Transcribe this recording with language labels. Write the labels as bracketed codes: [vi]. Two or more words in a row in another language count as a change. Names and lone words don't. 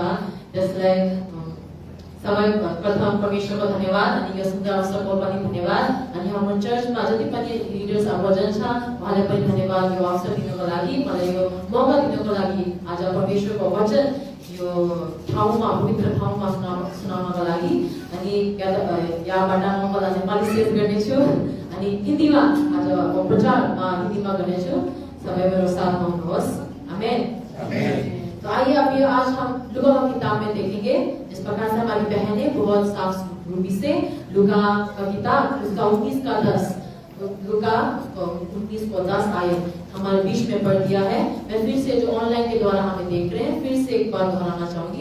[ne] त्यसलाई सबै प्रथम परमेश्वरको धन्यवाद अनि यो सुन्दर अवसरको पनि धन्यवाद अनि हाम्रो चर्चमा जति पनि लिडर्स वचन छ उहाँलाई पनि धन्यवाद यो अवसर दिनको लागि, मलाई यो मौका दिनको लागि। आज परमेश्वरको वचन यो ठाउँमा पवित्र ठाउँमा सुनाउनको लागि अनि यहाँबाट म मलाई नेपाली सेयर गर्नेछु अनि हिन्दीमा आज प्रचारमा हिन्दीमा गर्नेछु। सबै मेरो साथमा हुनुहोस्। आमेन। [hi] तो आइए अभी आज हम लुका की किताब में देखेंगे। जिस प्रकार से हमारी बहनें बहुत साफ रूपी से लुका का किताब उसका 19 का 10 लुका 19 को 10 आयत हमारे बीच में पढ़ दिया है। मैं फिर से जो ऑनलाइन के द्वारा हमें देख रहे हैं फिर से एक बार दोहराना चाहूंगी।